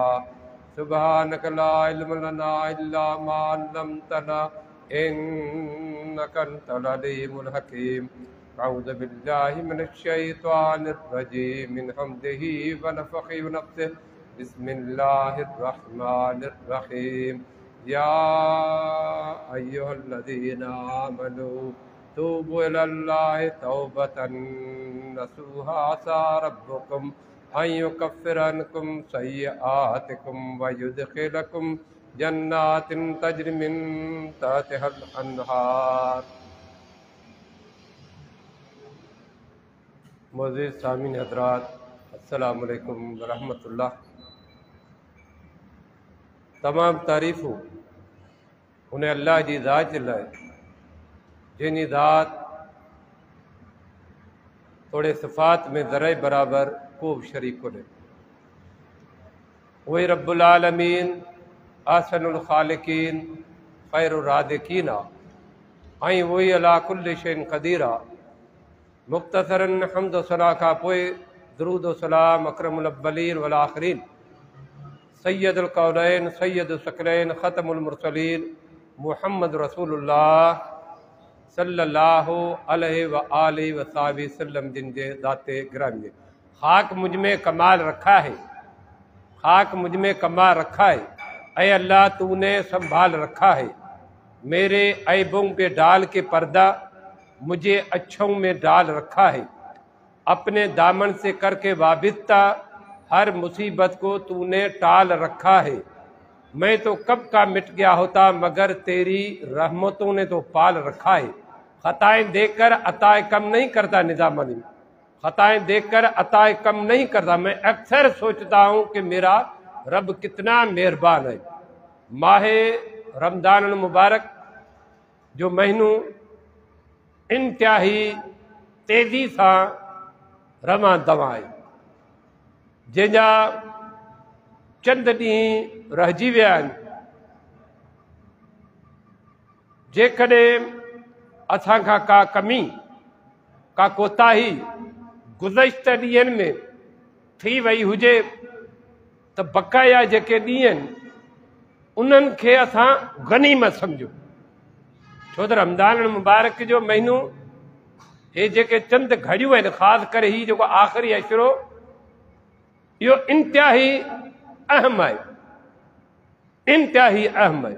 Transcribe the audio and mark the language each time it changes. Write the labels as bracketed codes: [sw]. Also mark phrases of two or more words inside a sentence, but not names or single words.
[ar] سبحانك لا علم لنا إلا ما علمتنا إنك أنت العليم الحكيم. أعوذ بالله من الشيطان الرجيم من همزه ونفخه ونفثه. بسم الله الرحمن الرحيم. يا أيها الذين آمنوا توبوا إلى الله توبة نصوحا عسى ربكم أن يكفر عنكم سيئاتكم ويدخلكم جنات تجري من تحتها الأنهار. [sd] मुअज़्ज़िज़ सामीन हज़रात, [ar] السلام عليكم ورحمة الله. [sd] तमाम तारीफ़ूं उन्हें अल्लाह जी ज़ात लाए जिनी ज़ात थोड़े सिफ़ात में ज़रे बराबर को शरीक को दे। [ar] وهو رب العالمين أحسن الخالقين خير الرازقين ऐं وهو على كل شيء قدير. مختصرا حمد وثنا [sd] खां पोइ [ar] درود وسلام أكرم الأولين والآخرين سيد الكونين سيد الثقلين ختم المرسلين محمد رسول الله صلى الله عليه وآله وصحبه وسلم [sd] जिन जे ज़ाते गिरामी। [ur] خاک مجھ میں کمال رکھا ہے، خاک مجھ میں کمال رکھا ہے. اے اللہ تو نے سنبھال رکھا ہے۔ میرے عیبوں پہ ڈال کے پردہ مجھے اچھوں میں ڈال رکھا ہے. اپنے دامن سے کر کے وابستہ ہر مصیبت کو تو نے ٹال رکھا ہے. میں تو کب کا مٹ گیا ہوتا مگر تیری رحمتوں نے تو پال رکھا ہے. خطائیں دے کر عطائیں کم نہیں کرتا نظامنی، خطائیں دیکھ کر عطائیں کم نہیں کرتا. میں اکثر سوچتا ہوں کہ میرا رب کتنا مہربان ہے. [sd] माहे रमज़ान मुबारक जो महीनों इंतहाई तेज़ी सां रवां दवा आहे, जंहिंजा चंद ॾींहं रहिजी विया आहिनि। जेकॾहिं असां खां का कमी का कोताही गुज़िश्ता ॾींहंनि में थी वई हुजे त बक़ाया जेके ॾींहं आहिनि उन्हनि खे असां गनीमत सम्झूं। छो त रमज़ान मुबारक जो महीनो हे जेके चंद घड़ियूं आहिनि, ख़ासि करे ही जेको आख़िरी अशरो, इहो इंतिहाई अहम आहे, इंतिहाई अहम आहे।